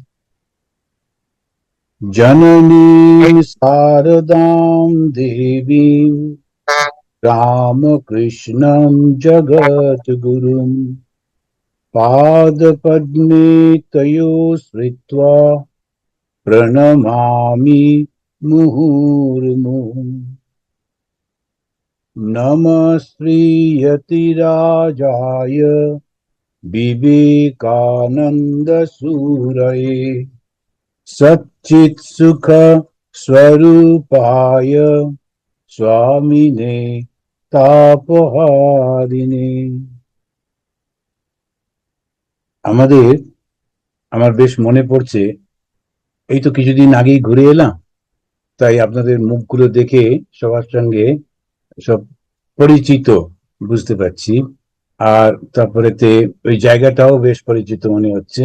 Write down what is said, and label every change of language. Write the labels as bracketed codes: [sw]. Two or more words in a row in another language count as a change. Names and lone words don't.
[sa] জননীং শারদাং দেবীং রামকৃষ্ণং জগদ্গুরুং পাদপদ্মে তয়োঃ শ্রিত্वा प्रणमामि मुहुर्मुहुः। नमः श्रीयतिराजाय विवेकानन्दसूरये सच्चित्सुख स्वरूपाय स्वामिने तापहारिणे। [bn] আমার বেশ মনে পড়ছে, এই তো কিছুদিন আগেই ঘুরে এলাম, তাই আপনাদের মুখগুলো দেখে সবার সঙ্গে সব পরিচিত বুঝতে পারছি। আর তারপরেতে ওই জায়গাটাও বেশ পরিচিত মনে হচ্ছে।